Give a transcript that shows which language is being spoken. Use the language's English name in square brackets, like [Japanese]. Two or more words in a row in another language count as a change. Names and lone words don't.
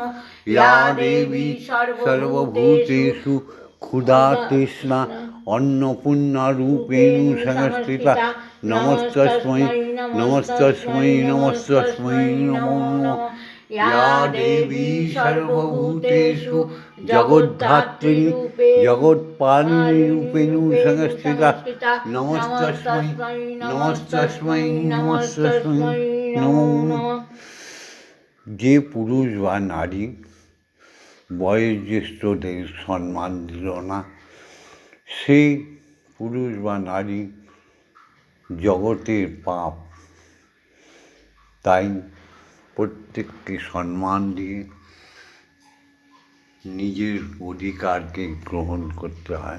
[Sanskrit] या देवी सर्वभूतेषु क्षुधा तृष्णा अन्नपूर्णारूपेण संस्थिता नमस्तस्मै नमस्तस्मै नमस्तस्मै नमो नमः। या देवी सर्वभूतेषु जगद्धात्री जगत्पालिनीरूपेण संस्थिता नमस्तस्मै नमस्तस्मै नमस्तस्मै नमो नमः। [Bangla] যে পুরুষ বা নারী বয়োজ্যেষ্ঠদের সম্মান দিল না, সেই পুরুষ বা নারী জগতের পাপ। তাই প্রত্যেককে সম্মান দিয়ে নিজের অধিকারকে গ্রহণ করতে হয়।